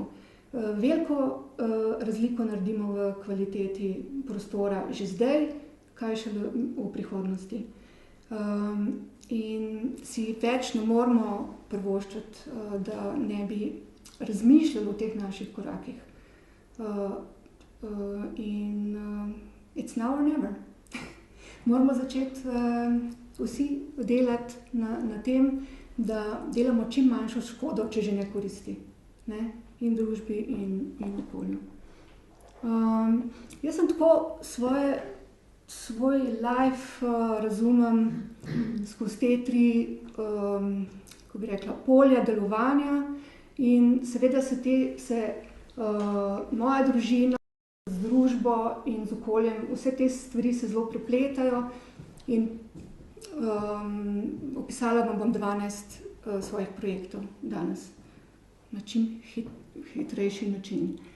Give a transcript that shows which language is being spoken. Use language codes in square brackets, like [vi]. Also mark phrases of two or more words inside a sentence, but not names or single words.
[sl] Veliko razliko naredimo v kvaliteti prostora že zdaj, kaj šele v prihodnosti. In si več ne moramo privoščiti, da ne bi razmišljali o teh naših korakih. [en] It's now or never. [sl] Moramo začeti vsi delati na tem, da delamo čim manjšo škodo, če že ne koristi, ne? In družbi in okolju. Jaz sem tako svoj life razumem skozi te tri, kako bi rekla, polja delovanja in seveda se moja družina z družbo in z okoljem, vse te stvari se zelo prepletajo in opisala vam bom 12 svojih projektov danes na čim hitrejši način.